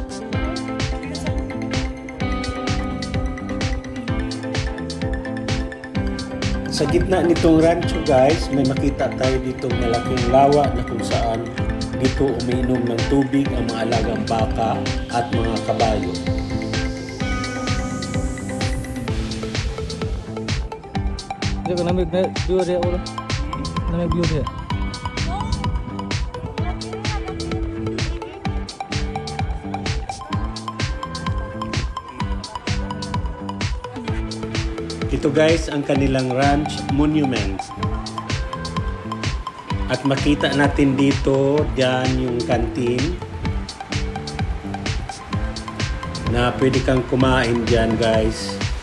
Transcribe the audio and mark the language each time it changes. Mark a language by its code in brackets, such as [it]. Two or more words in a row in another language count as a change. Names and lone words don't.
[tl] Sa gitna nitong rancho guys, may makita tayo ditong malaking lawa na kung saan dito umiinom ng tubig ang mga alagang baka at mga kabayo. [ms] Dia kan ambil view dia orang. Ambil view dia. [tl] Ito guys ang kanilang [en] ranch monument. [tl] At makita natin dito, diyan yung canteen na pwede kang kumain diyan guys.